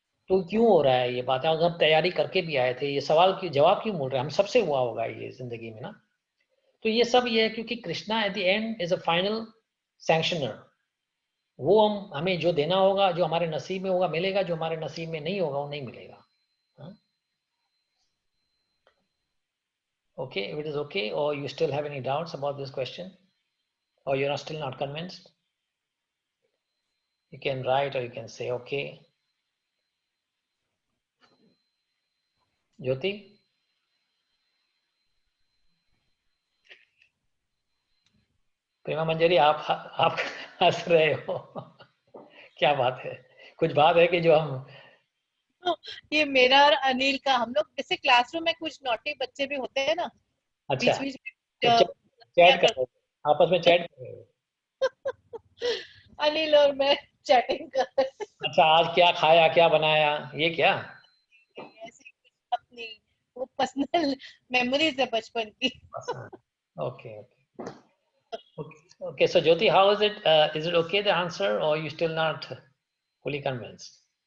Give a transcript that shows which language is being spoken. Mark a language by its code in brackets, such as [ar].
[hi] तो क्यों हो रहा है ये बात? अगर हम तैयारी करके भी आए थे, ये सवाल की जवाब क्यों भूल रहे हैं? हम सबसे हुआ होगा ये जिंदगी में ना। तो ये सब ये है क्योंकि [en] Krishna at the end is a final [hi] सैंक्शनर, वो हमें जो देना होगा, जो हमारे नसीब में होगा मिलेगा, जो हमारे नसीब में नहीं होगा वो नहीं मिलेगा. [en] Okay, if it is okay, or you still have any doubts about this question, or you're still not convinced, you can write or you can say okay. Jyoti? [hi] प्रेमा मंजरी, आप हंस रहे हो. क्या बात है? कुछ बात है कि जो हम ये मेरा और अनिल का, हम लोग जैसे क्लासरूम में कुछ नॉटी बच्चे भी होते हैं ना, अच्छा बीच में तो चैट कर रहे हो, आपस में चैट कर रहे हो. अनिल और मैं चैटिंग कर रहे हैं। अच्छा, आज क्या खाया, क्या बनाया, ये क्या? ऐसी कुछ अपनी वो पर्सनल मेमोरीज है बचपन की. [en] Okay. Okay. So Jyoti, how is it? Is it okay the answer, or you still not fully convinced?